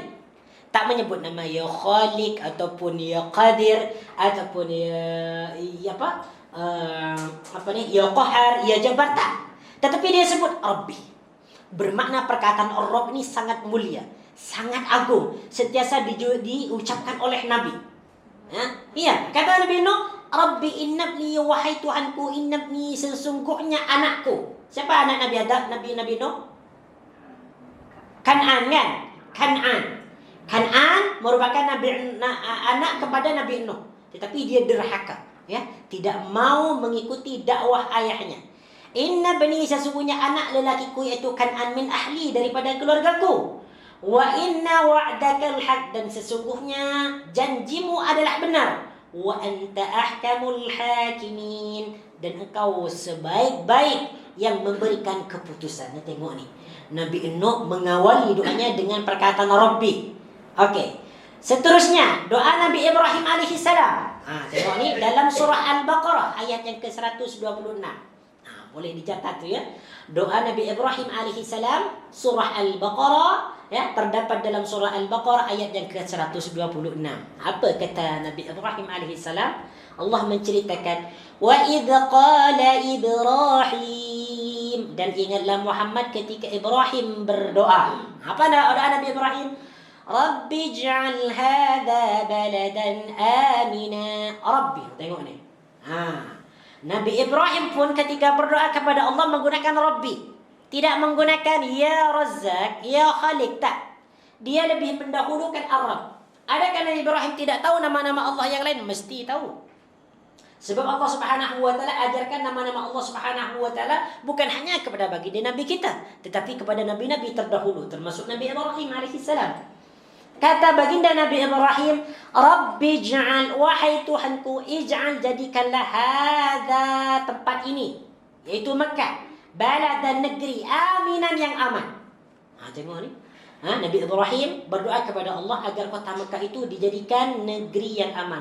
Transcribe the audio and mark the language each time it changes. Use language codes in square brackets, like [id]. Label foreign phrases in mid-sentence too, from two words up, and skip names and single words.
[ms] Tak menyebut nama ya Khaliq ataupun ya Qadir ataupun ya Qahar, ya Jabbar, tak. Tetapi dia sebut Rabbi. Bermakna perkataan Rabb ni sangat mulia, sangat agung, sentiasa diucapkan oleh Nabi. Iya, kata Nabi Nuh, [ar] رب إن ابني, [ms] wahai Tuhanku, innabni, sesungguhnya anakku. Siapa anak Nabi Adam, Nabi Nuh? Kan'an, kan? Kan'an merupakan anak kepada Nabi Nuh. Tetapi dia derhaka, ya, tidak mau mengikuti dakwah ayahnya. [ar] إن بني, [ms] sesungguhnya anak lelakiku yaitu Kan'an [ar] من أهلي, [ms] daripada keluargaku. [ar] وإن وعدك الحق, [ms] dan sesungguhnya janjimu adalah benar. [ar] وأنت أحكم الحاكمين, [ms] dan engkau sebaik-baik yang memberikan keputusan. Tengok ni, Nabi Nuh mengawali doanya dengan perkataan Rabbi. Okey. Seterusnya doa Nabi Ibrahim [ar] عليه السلام. [ms] Tengok ni dalam surah Al-Baqarah ayat yang ke-126. boleh dicatat tu ya. Doa Nabi Ibrahim [ar] عليه السلام [ms] surah Al-Baqarah ya, terdapat dalam surah Al-Baqarah ayat yang ke-126. Apa kata Nabi Ibrahim [ar] عليه السلام? [ms] Allah menceritakan [ar] وإذ قال إبراهيم, [ms] dan ingatlah Muhammad ketika Ibrahim berdoa. Apa doa Nabi Ibrahim? [ar] رب اجعل هذا بلدا آمنا. [ms] Rabbi, tengok ni. Nabi Ibrahim pun ketika berdoa kepada Allah menggunakan Rabbi. Tidak menggunakan Ya Razzaq, Ya Khaliq, tak. Dia lebih mendahulukan Ar-Rabb. Adakah Nabi Ibrahim tidak tahu nama-nama Allah yang lain? Mesti tahu. Sebab Allah [ar] سبحانه وتعالى [ms] ajarkan nama-nama Allah [ar] سبحانه وتعالى [ms] bukan hanya kepada baginda Nabi kita, tetapi kepada nabi-nabi terdahulu, termasuk Nabi Ibrahim [ar] عليه السلام. [ms] Kata baginda Nabi Ibrahim, [ar] رب اجعل, [ms] wahai Tuhanku, ij'al, jadikanlah hadza, tempat ini, yaitu Makkah, baladan, negeri, aminan, yang aman. Tengok ni. Nabi Ibrahim berdoa kepada Allah agar kota Makkah itu dijadikan negeri yang aman.